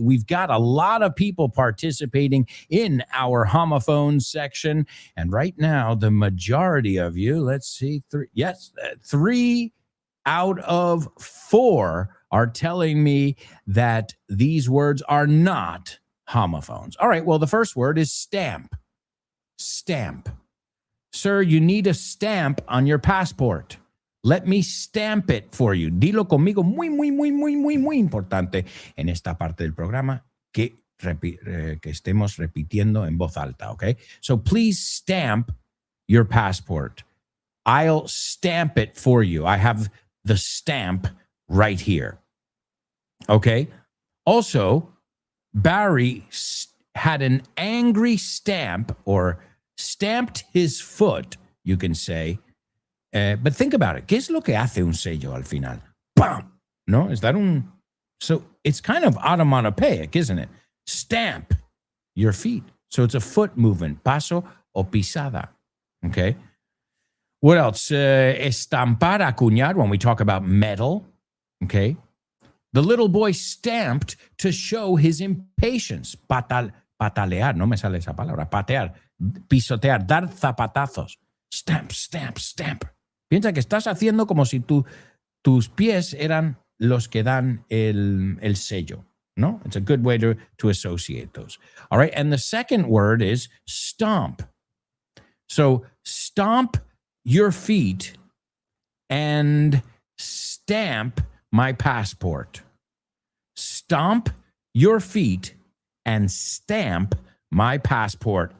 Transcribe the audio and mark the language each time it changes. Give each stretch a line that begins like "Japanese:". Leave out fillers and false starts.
English: We've got a lot of people participating in our homophones section, and right now, the majority of you, let's see, three out of 4 are telling me that these words are not homophones. All right, well, the first word is stamp. Stamp. Sir, you need a stamp on your passport. Let me stamp it for you.
Spanish: Dilo conmigo, muy importante en esta parte del programa que estemos repitiendo en voz alta, okay?
English: So please stamp your passport. I'll stamp it for you. I have the stamp right here. Okay. Also, Barry had an angry stamp, or stamped his foot, you can say. But think about it.
Spanish: ¿Qué es lo que hace un sello al final?
English: ¡Pam! No? Is that un... So it's kind of onomatopoeic, isn't it? Stamp your feet. So it's a foot movement.
Spanish: Paso o pisada.
English: Okay. What else?
Spanish: Estampar, acuñar,
English: when we talk about metal. Okay. The little boy stamped to show his impatience.
Spanish: Patalear, no me sale esa palabra. Patear, pisotear, dar zapatazos.
English: Stamp, stamp, stamp.
Spanish: Piensa que estás haciendo como si tus pies eran los que dan el sello. No?
English: It's a good way to associate those. All right. And the second word is stomp. So stomp your feet and stamp my passport. Stomp your feet and stamp my passport.